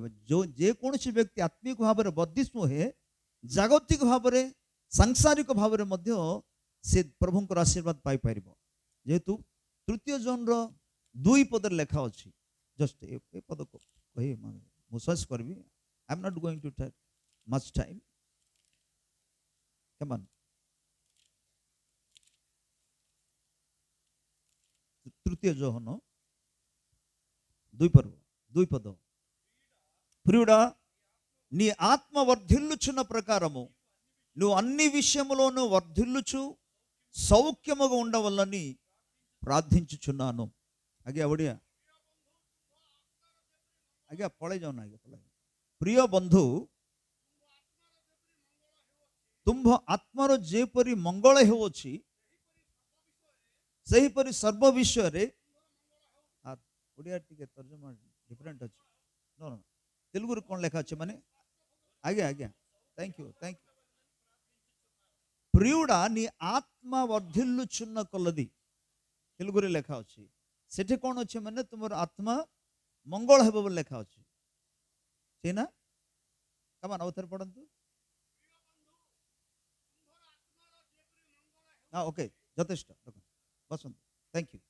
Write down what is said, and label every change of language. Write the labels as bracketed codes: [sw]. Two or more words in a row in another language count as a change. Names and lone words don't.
[or] ଯେକୌଣସି ବ୍ୟକ୍ତି ଆତ୍ମିକ ଭାବରେ ବର୍ଦ୍ଧିଷ୍ଣୁ ହୁଏ, ଜାଗତିକ ଭାବରେ, ସାଂସାରିକ ଭାବରେ ମଧ୍ୟ ସେ ପ୍ରଭୁଙ୍କର ଆଶୀର୍ବାଦ ପାଇପାରିବ। ଯେହେତୁ ତୃତୀୟ ଜନ୍ର 2 ପଦରେ ଲେଖା ଅଛି, ଜଷ୍ଟ ଏ ପଦକୁ କହି ମୁଁ ଶେଷ କରିବି। [en] I am not going to take much time. Come on. [te] తృతీయ యోహను 2 పద, ప్రియుడా నీ ఆత్మ వర్ధిల్లుచున్న ప్రకారము నువ్వు అన్ని విషయములోనూ వర్ధిల్లుచు సౌఖ్యముగా ఉండవల్లని ప్రార్థించుచున్నాను। [or] ଆଜ୍ଞା ଓଡ଼ିଆ, ଆଜ୍ଞା ପଳେଇ ଯାଉନା, ଆଜ୍ଞା ପଳେଇ। ପ୍ରିୟ ବନ୍ଧୁ, ତୁମ୍ଭ ଆତ୍ମାର ଯେପରି ମଙ୍ଗଳ ହେଉଅଛି, ସେହିପରି ସର୍ବ ବିଷୟରେ, ଓଡ଼ିଆ ଟିକେ ତର୍ଜମା ଡିଫରେଣ୍ଟ ଅଛି, ତେଲୁଗୁରେ କ'ଣ ଲେଖା ଅଛି ମାନେ? ଆଜ୍ଞା ଆଜ୍ଞା, [en] thank you. [te] ପ୍ରିయుడా నీ ఆత్మ వర్ధిల్లుచున్న కొలది, [or] తెలుగుରେ ଲେଖା ଅଛି। ସେଠି କ'ଣ ଅଛି ମାନେ ତୁମର ଆତ୍ମା ମଙ୍ଗଳ ହେବ ବୋଲି ଲେଖା ଅଛି, ସେଇନା? କମାନ ଆଉ ଥରେ ପଢ଼ନ୍ତୁ। ଓକେ, ଯଥେଷ୍ଟ, ବସନ୍ତୁ, [en] thank you.